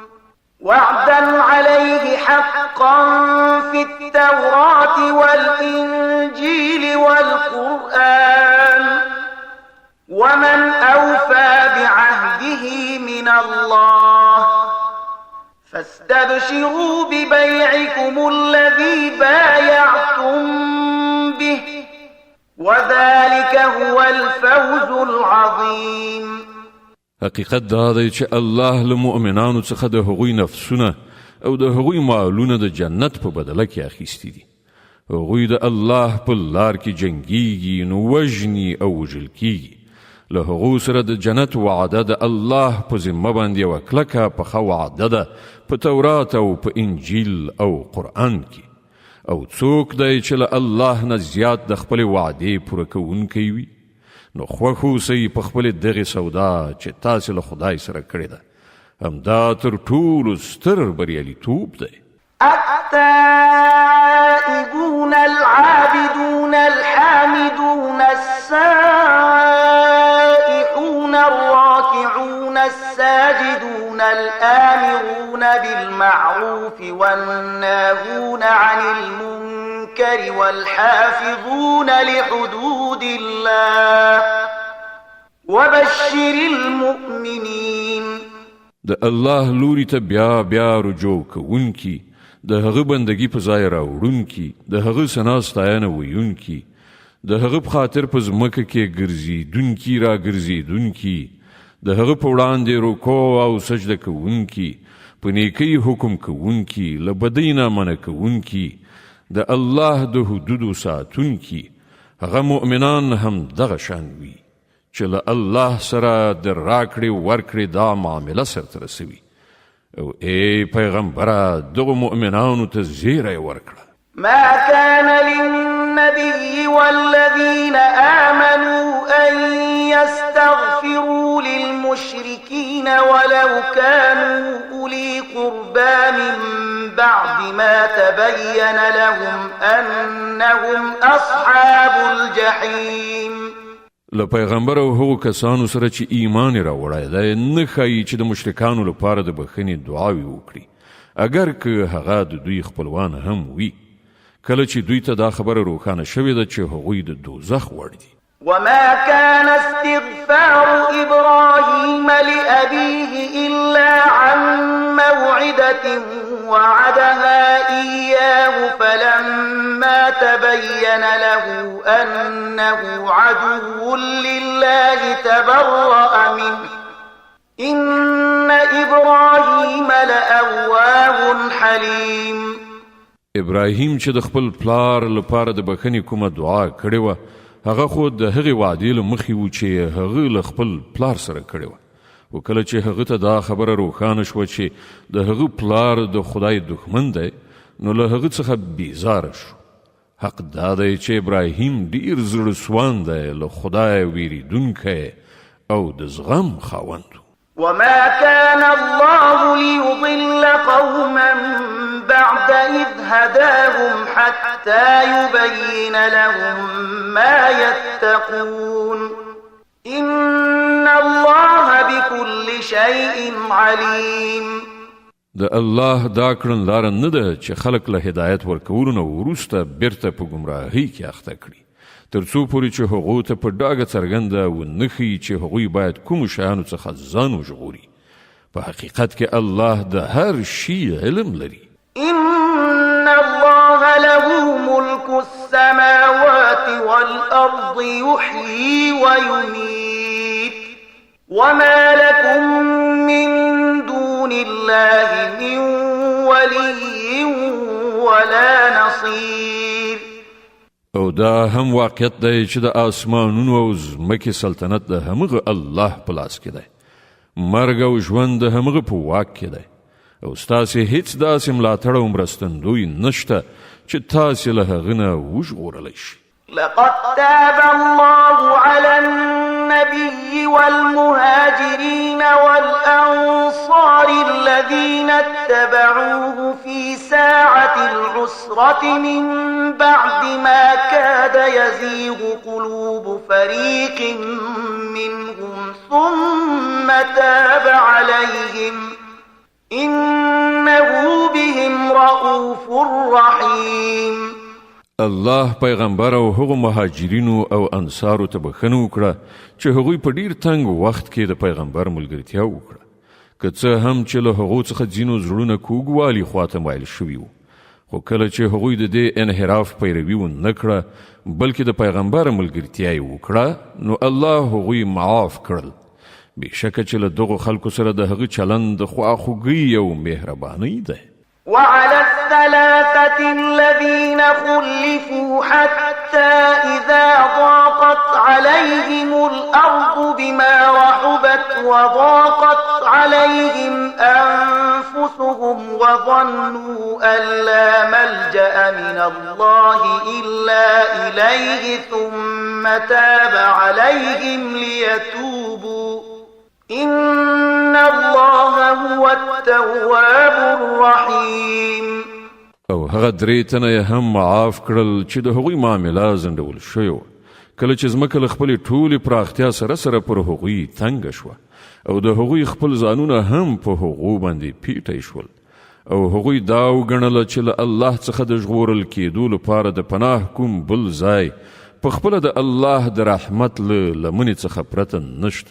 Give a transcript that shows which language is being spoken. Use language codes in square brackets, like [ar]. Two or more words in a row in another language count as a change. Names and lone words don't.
[ar] وعدا عليه حقا في التوراة والإنجيل والقرآن ومن أوفى بعهده من الله فاستبشروا ببيعكم الذي بايعتم به وذلك هو الفوز العظيم. [ps] حقیقت دا دی چې الله له مؤمنانو څخه د هغوی نفسونه او د هغوی مالونه د جنت په بدله کې اخیستي دي. هغوی د الله په لار کې جنګیږي نو وژني او وژل کیږي. له هغو سره د جنت وعده د الله په ذمه باندې یوه کلکه پخه وعده ده په تورات او په انجیل او قرآن کې. او څوک دی چې له الله نه زیات د خپلې وعدې پوره کوونکی وي، نو خوښ اوسئ په خپلې دغې سودا چې تاسې له خدای سره کړې ده. همدا تر ټولو ستر بریالیتوب دی. [ar] التائبون العابدون الحامدون السائحون الراكعون الساجدون الآمرون بالمعروف والناهون عن المنكر والحافظون لحدود الله وبشر المؤمنين. [ps] د الله لوري ته بیا بیا رجوع کوونکي، د هغه بندگی په ځای راوړونکي، د هغه ثنا ستاینه ویونکي، د هغه په خاطر په ځمکه کې ګرځېدونکي را ګرځېدونکي، د هغه په وړاندې رکوع او سجده کوونکي، په نیکۍ حکم کوونکي، له بدۍ نه منع کوونکي، د الله د حدودو ساتونکي. هغه مؤمنان هم دغه شان وي چې له الله سره د راکړې ورکړې دا معامله سرته رسوي. او ای پیغمبره دغه مؤمنانو ته زیری ورکړه. [ar] ما كان للنبي والذين آمنوا أن يستغفروا للمشركين ولو كانوا أولي قربى من بعد ما تبين لهم أنهم أصحاب الجحيم. [ps] له پیغمبر او هغو کسانو سره چې ایمان راوړی دی نه ښایي چې د مشرکانو لپاره د بخښنې دعاوې وکړي اگر که هغه د دوی خپلوان هم وي کله چې دوی ته دا خبره روښانه شوې ده چې هغوی د دوزخ وړ دي. [ar] وما كان استغفار إبراهيم لأبيه إلا عن موعدة وعدها إياه فلما تبين له أنه عدو لله تبرأ منه إن إبراهيم لأواه حليم. [ps] ابراهیم چې د خپل پلار لپاره د بخښنې کومه دعا کړې وه هغه خو د هغې وعدې له مخې و چې هغه له خپل پلار سره کړې وه و کله چې هغه ته دا خبره روښانه شوه چې د هغه پلار د خدای دښمن دی نو له هغه څخه بیزاره شو. حق دا دی چې ابراهیم ډیر زړه سوان دی له خدای ویریدونکی او د زغم خاوند. [ar] وما كان الله ليضل قوما بعد إذ هداهم حتى يبين لهم ما يتقون إن الله بكل شيء عليم. [ps] د الله دا کړن لار نه ده چې خلق له هدایت ورکولو نه وروسته بیرته په ګمراهۍ کې اخته کړي تر څو پورې چې هغو ته په ډاګه څرګنده ونښيي چې هغوی باید کومو شیانو څخه ځان وژغوري. په حقیقت کې الله د هر شي علم لري. [ar] إن الله له ملك السماوات والأرض يحيي ويميت وما لكم من دون الله من ولي ولا نصير. [ps] او دا هم واقعیت دی چې د آسمانونو او ځمکې سلطنت د همغه الله په لاس کې دی. مرګ او ژوند د همغه په واک کې دی او ستاسې هیڅ داسې ملاتړ او مرستندوی نشته چې تاسې له هغه نه وژغورلی شي. [ar] لقد تاب الله على النبي والمهاجرين والأنصار الذين اتبعوه في ساعة العسرة من بعد ما كاد يزيغ قلوب فريق منهم ثم تاب عليهم إنه بهم رؤوف رحيم. [ps] الله پیغمبر او هغو مهاجرینو او انصارو ته بخښنه وکړه چې هغوی په ډیر تنګ وخت کې د پیغمبر ملګرتیا وکړه که څه هم چې له هغو څخه ځینو زړونه کوږوالي خواته مایل شوي وو خو کله چې هغوی د دې انحراف پیروي ونه کړه بلکې د پیغمبر ملګرتیا یې وکړه نو الله هغوی معاف کړل. بېشکه چې له دغو خلکو سره د هغه چلند د خواخوږۍ او مهربانۍ دی. [ar] وعلى الثلاثة الذين خلفوا حتى إذا ضاقت عليهم الأرض بما رحبت وضاقت عليهم أنفسهم وظنوا أن لا ملجأ من الله إلا إليه ثم تاب عليهم ليتوبوا إن الله هو التواب الرحيم. [ps] او هغه درې تنه یې هم معاف کړل چې د هغوی معامله ځنډول شوې وه کله چې ځمکه له خپلې ټولې پراختیا سره سره پر هغوی تنګه شوه او د هغوی خپل ځانونه هم په هغو باندې پیټی شول او هغوی دا وګڼله چې له الله څخه د ژغورل کېدو لپاره د پناه کوم بل ځای په خپله د الله د رحمت له لمنې څخه پرته نشته.